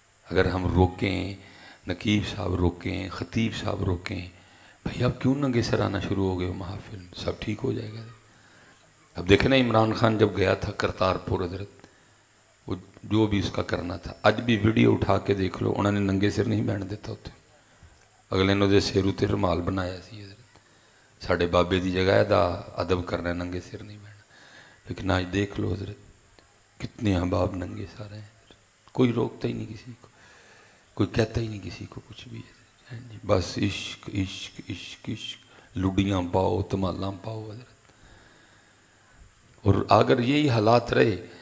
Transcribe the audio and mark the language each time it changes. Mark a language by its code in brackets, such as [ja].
[ur] اگر ہم روکیں، نقیب صاحب روکیں، خطیب صاحب روکیں، بھئی اب کیوں ننگے سر آنا شروع ہو گئے ہو محافل میں؟ سب ٹھیک ہو جائے گا. اب دیکھیں نا عمران خان جب گیا تھا کرتارپور حضرت، وہ جو بھی اس کا کرنا تھا اج بھی ویڈیو اٹھا کے دیکھ لو انہوں نے [pa] ننگے سر نہیں بہن دیتا ہوتے. اگلے نے دے سر تے رومال بنایا سی حضرت. ساڑھے بابے دی جگہ ہے دا ادب کرنا ہے ننگے سر نہیں بہنا. [ur] لیکن آج دیکھ لو حضرت کتنے احباب ننگے سر ہیں. کوئی روکتا ہی نہیں کسی کو، کوئی کہتا ہی نہیں کسی کو کچھ بھی. بس عشق عشق عشق عشق، [pa] لڈیاں پاؤ تمالاں پاؤ [ur] حضرت. اور اگر یہی حالات رہے